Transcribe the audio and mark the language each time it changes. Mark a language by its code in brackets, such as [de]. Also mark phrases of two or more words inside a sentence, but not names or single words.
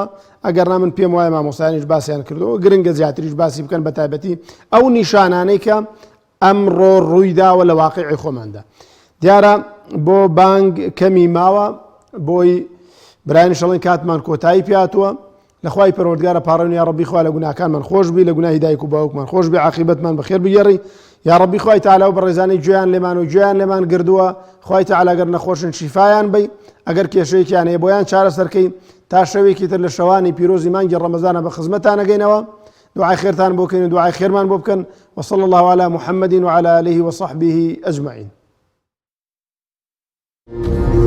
[ckb] ئەگەر نا من پێم وایە مامۆستایانیش باسییان کردەوە، گرنگە زیاتریش باسی بکەن، بە تایبەتی ئەو نیشانانەی کە ئەمڕۆ ڕوویداوە لە واقعی خۆماندا. دیارە بۆ بانگ کەمی ماوە، بۆی برایان شەڵێن کاتمان کۆتایی پیاتووە. لەخوای پەروەردگارە پاڕێن [ar] یا ڕەبی [ckb] خوا لە گوناهکانمان خۆش بی، لە گوناهی دایک و باوکمان خۆش بی، عاقبەتمان بەخێر بگێڕی. [ar] يا ربي [ckb] خوای تعالی و بەڕێزانی گوێیان لێمان و گوێیان لێمان گردووە خوای تعالی ئەگەر نەخۆشن شیفایان بی ئەگەر کێشەیەکیان هەیە بۆیان چارەسەرکەی تا شەوێکی تر لە شەوانی پیرۆزی مانگی ڕەمەزانە بە خزمەتان ئەگەینەوە دعای خێرتان بۆ بکەین و دعای خێرمان بۆ بکەن [ar] وصلى الله على محمد وعلى آله وصحبه أجمعين.